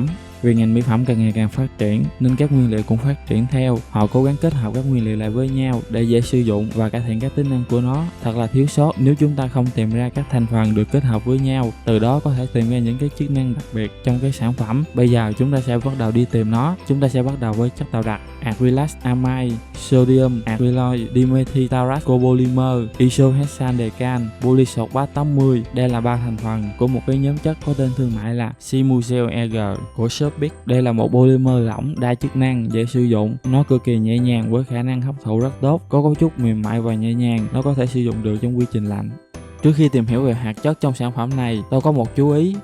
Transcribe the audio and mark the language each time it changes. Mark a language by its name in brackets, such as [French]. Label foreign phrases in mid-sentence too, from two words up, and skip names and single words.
[Vietnamese] Vì ngành mỹ phẩm càng ngày càng phát triển nên các nguyên liệu cũng phát triển theo. Họ cố gắng kết hợp các nguyên liệu lại với nhau để dễ sử dụng và cải thiện các tính năng của nó. Thật là thiếu sót nếu chúng ta không tìm ra các thành phần được kết hợp với nhau, từ đó có thể tìm ra những cái chức năng đặc biệt trong cái sản phẩm. Bây giờ chúng ta sẽ bắt đầu đi tìm nó. Chúng ta sẽ bắt đầu với chất tạo đặc acrylac amide, sodium acryloid dimethyltarate copolymer, isohexadecan, polysorbat 80. Đây là ba thành phần của một cái nhóm chất có tên thương mại là Simucel EG của Serpic. Đây là một polymer lỏng đa chức năng, dễ sử dụng. Nó cực kỳ nhẹ nhàng với khả năng hấp thụ rất tốt, có cấu trúc mềm mại và nhẹ nhàng. Nó có thể sử dụng được trong quy trình lạnh. Trước khi tìm hiểu về hạt chất trong sản phẩm này, tôi có một chú ý.